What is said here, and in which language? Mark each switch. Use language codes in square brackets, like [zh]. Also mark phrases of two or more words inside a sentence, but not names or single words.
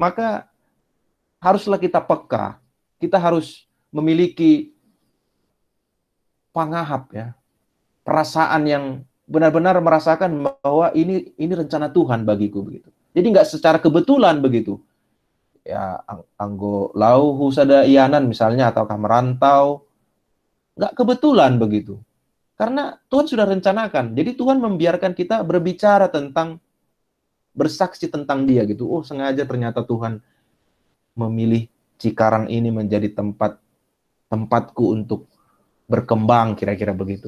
[id] Maka haruslah kita peka. Kita harus memiliki pangahap ya, perasaan yang benar-benar merasakan bahwa ini rencana Tuhan bagiku begitu. Jadi nggak secara kebetulan begitu. Ya, [bts] anggo lau husada ianan [id] misalnya ataukah merantau, nggak kebetulan begitu. Karena Tuhan sudah rencanakan. Jadi Tuhan membiarkan kita berbicara tentang, bersaksi tentang dia gitu. Oh, sengaja ternyata Tuhan memilih Cikarang ini menjadi tempatku untuk berkembang, kira-kira begitu.